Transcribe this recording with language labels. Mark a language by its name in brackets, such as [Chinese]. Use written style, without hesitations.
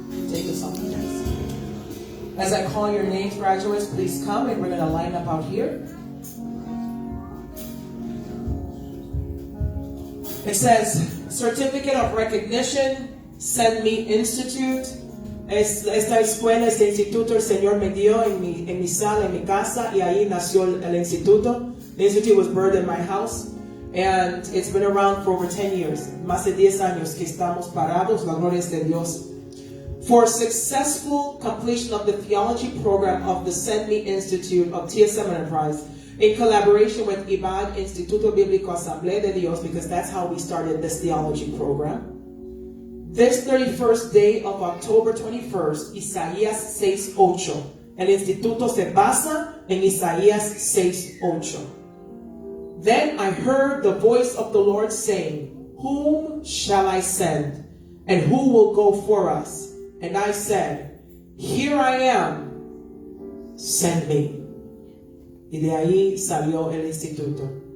[English] Take this off, please. As I call your names, graduates, please come, and we're going to line up out here. It says, Certificate of Recognition, Send Me Institute. [Spanish] Esta escuela, este instituto, el Señor me dio en mi sala, en mi casa, y ahí nació el instituto. [English] The institute was birthed in my house, and it's been around for over 10 years. [Spanish] Más de 10 años que estamos parados, la gloria es de Dios. [English] For successful completion of the theology program of the Send Me Institute of TSM Enterprise, in collaboration with IBAD, Instituto Bíblico Asamblea de Dios, because that's how we started this theology program. This 31st day of October 21st, Isaías 6:8. [Spanish] El instituto se basa en Isaías 6:8. [English] Then I heard the voice of the Lord saying, Whom shall I send? And who will go for us? And I said, Here I am, send me. [Spanish] Y de ahí salió el instituto.